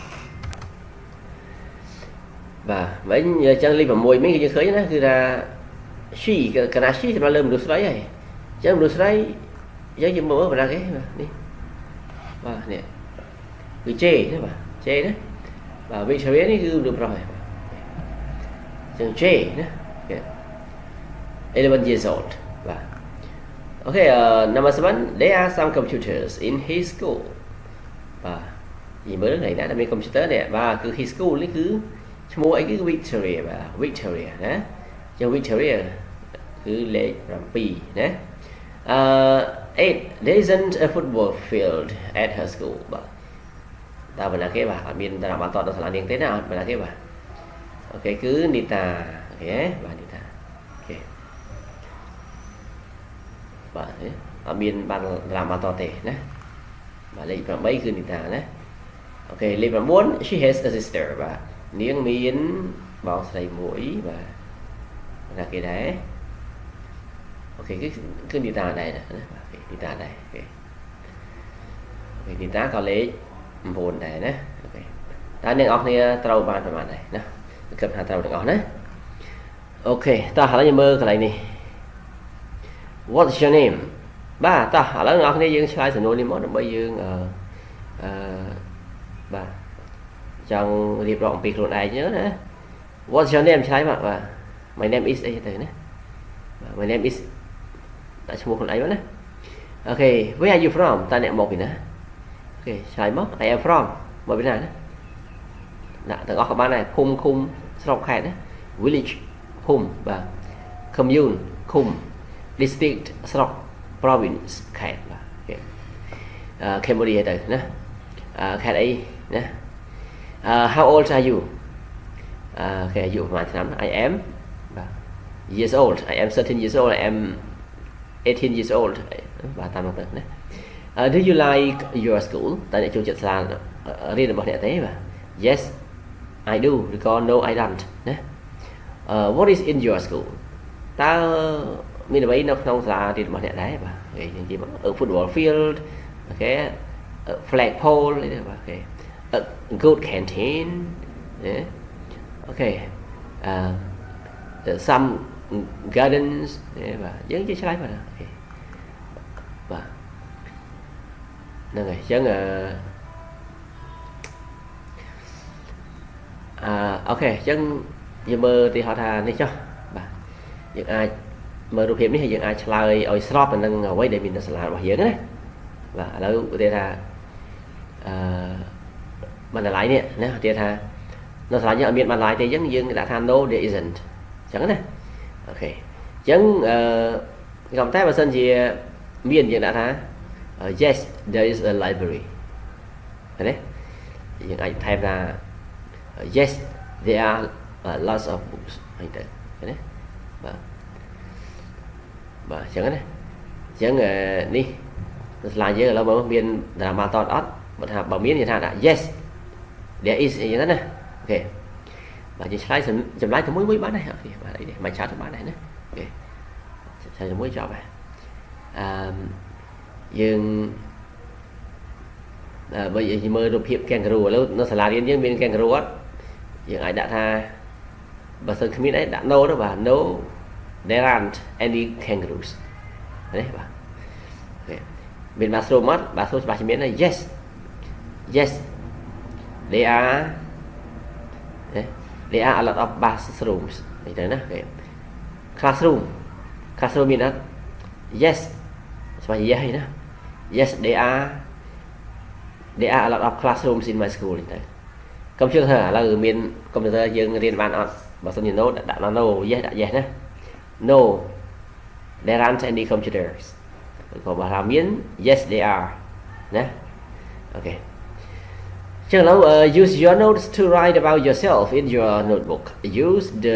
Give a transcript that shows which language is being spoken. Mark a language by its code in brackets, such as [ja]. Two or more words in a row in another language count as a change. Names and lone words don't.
[km] បាទវិញអញ្ចឹងលេខ6វិញគឺយើងឃើញណាគឺថា she កណា she សម្រាប់លើមនុស្សស្រីហើយអញ្ចឹងមនុស្សស្រីយើងមើលបណ្ណាគេបាទនេះបាទនេះគឺ J ណាបាទ J ណាបាទ Victoria នេះគឺមនុស្សប្រុសហើយបាទអញ្ចឹង J ណា [en] 11 years old បាទ Okay number 7 there are some computers in his school [km] បាទនិយាយមើលថ្ងៃ ណាមាន computer នេះបាទគឺ [en] his school [km] នេះគឺឈ្មោះអីគឺ Victoria បាទ Victoria ណាចឹង Victoria គឺលេខ7ណា8 [en] there isn't a football field at her school [km] បាទតើបណ្ណាគេបាទអត់មានតារាបាល់ទាត់នៅសាលានាងទេណាអត់បណ្ណាគេបាទអូខេគឺ Nita អូខេបាទ Nita អូខេ បាទអត់មានបានតារាបាល់ទាត់ទេណាបាទលេខ8គឺ Nita ណាអូខេលេខ9 [en] she has a sister [km] បាទនាងមានបងស្រីមួយបាទបណ្ណាគេដែរអូខេគឺ Nita ដែរណាបាទ Nita ដែរអូខេ Nita ក៏លេខ9ដែរណាអូខេតើអ្នកនរគ្នាត្រូវបានប្រហែលដែរណាគិតថាត្រូវទាំងអស់ណាអូខេតោះឥឡូវយើងមើលកន្លែងនេះ [en] What's your name [km] បាទតោះឥឡូវអ្នកនរគ្នាយើងឆ្លើយសំណួរនេះមកដើម្បីយើងបាទចង់រៀបរាប់អំពីខ្លួនឯងណា [en] What's your [km] name ឆ្លើយមកបាទ [en] My name is [km] អីទៅណា [en] My name is [km] ដាក់ឈ្មោះខ្លួនឯងមកណា [en] Okay where are you from [km] តើអ្នកមកពីណា Okay ឆ្លើយមក [en] I am from [km] មកពីណាណាដាក់ ទាំងអស់ក៏បានដែរភូមិឃុំស្រុកខេត្តណា Village ភូមិបាទ Commune ឃុំ District ស្រុក Province ខេត្តបាទ Okay Cambodia ទៅណាខេត្តអីណា [en] How old are you [km] គេអាយុប្រហែលឆ្នាំ [en] I am បាទ years old I am 13 years old I am 18 years [km] old បាទតាមនោះទៅណា [en] Do you like your school [km] តើអ្នកចូលចិត្តសាលារៀនរបស់អ្នកទេបាទ [en] Yes I do [km] ឬក៏ [en] No I don't [km] ណា [en] What is in your school [km] តើមានអ្វីនៅក្នុងសាលារៀនរបស់អ្នកដែរបាទគេនិយាយមក [en] football field [km] អូខេ [en] flag pole [km] នេះបាទអូខេ [en] a good canteen [km] ណា Okay [en] some gardens [km] បាទយើងជាឆ្លើយបាទអូខេបាទហ្នឹងហើយអញ្ចឹងអូខេអញ្ចឹងយើងមើលទីហៅថានេះចុះបាទយើងអាចមើលរូបភាពនេះហើយយើងអាចឆ្លើយឲ្យស្របទៅនឹងអ្វីដែលមាននៅសាលារបស់យើងណាបាទឥឡូវឧទាហរណ៍ បណ្ណាល័យនេះណាឧទាហរណ៍នៅសាលាយើងអត់មានបណ្ណាល័យទេអញ្ចឹងយើងដាក់ថា [en] no there isn't [km] អញ្ចឹងណាអូខេអញ្ចឹងក៏តែបើសិនជាមានយើងដាក់ថា [en] yes there is a library [km] ឃើញទេយើងអាចថែមថា [en] yes there are lots of books [km] អីទៅឃើញទេបាទ អញ្ចឹងណាអញ្ចឹងនេះនៅសាលាយើងឥឡូវមើលមានតារាម៉ាតអត់បើថាបើមានយើងថាដាក់ [en] yes there is [km] អីចឹងណាអូខេបាទយើងឆ្លើយចម្លើយទៅមួយបានដែរអូខេបាទអីនេះមិនឆាតទៅបានដែរណាអូខេឆ្លើយជាមួយចប់ហើយ យើងបើយើងមើលរូបភាព kangaroo ឥឡូវនៅសាលារៀនយើងមាន kangaroo អត់យើងអាចដាក់ថាបើសិនគ្មានអីដាក់ no ទៅបាទ [en] no there aren't any kangaroos [km] នេះបាទអូខេមាន bathroom អត់ bathroom ច្បាស់ជាមានហើយ yes [en] there are a lot of bathrooms [km] នេះទៅណាអូខេ [en] classroom [km] មានអត់ [en] yes [km] ច្បាស់ជា [en] yes [km] ហើយណា [en] yes there are a lot of classrooms in my school [km] នេះទៅកុំជឿថាឥឡូវមានកុំព្យូទ័រយើងរៀនបានអត់បើសិនជា no ដាក់ no yes ដាក់ yes ណា [en] no there aren't any computers [km] ក៏បើថាមាន [en] yes they are [km] ណាអូខេចឹងឥឡូវ [en] use your notes to write about yourself in your notebook use the